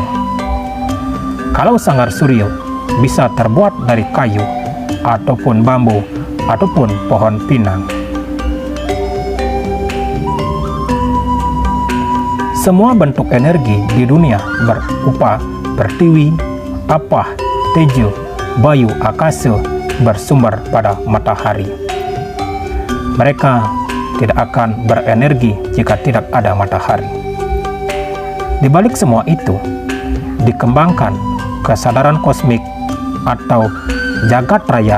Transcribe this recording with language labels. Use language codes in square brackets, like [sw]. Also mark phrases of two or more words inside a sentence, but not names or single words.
[id] Kalau Sanggar Surya bisa terbuat dari kayu ataupun bambu ataupun pohon pinang. Semua bentuk energi di dunia berupa pertiwi, apah, tejo, Bayu Akasa bersumber pada matahari. Mereka tidak akan berenergi jika tidak ada matahari. Di balik semua itu, dikembangkan kesadaran kosmik atau jagat raya.